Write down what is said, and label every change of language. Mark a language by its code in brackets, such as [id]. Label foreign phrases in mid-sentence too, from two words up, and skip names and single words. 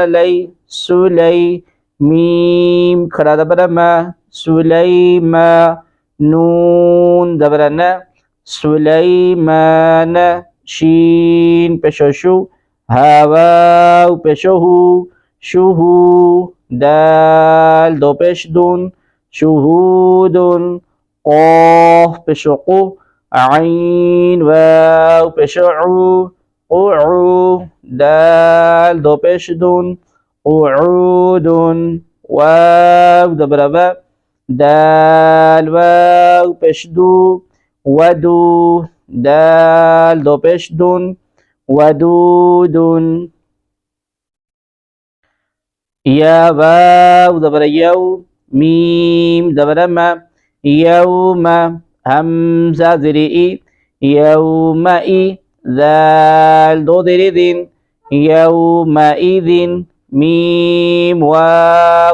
[ur] لے، سلے، میم کھڑا زبر ما، سلیما، نون زبر نَ، سلیمان، شین پیش شُ، حا واؤ پیش ہو، شہو، دال دو پیش دُن، شہودن، قاف پیش قُ، عین واؤ پیش اُ, قُعُ، دال دو پیش دُن، قعودن, [fa] واو دبر با دال واو پیش دو ودو دال دو پیش دون ودودن يا واو دبر يو ميم دبر ما يوم همزة زري يومئذ ذال دو دري ذين يومئذ ميم واو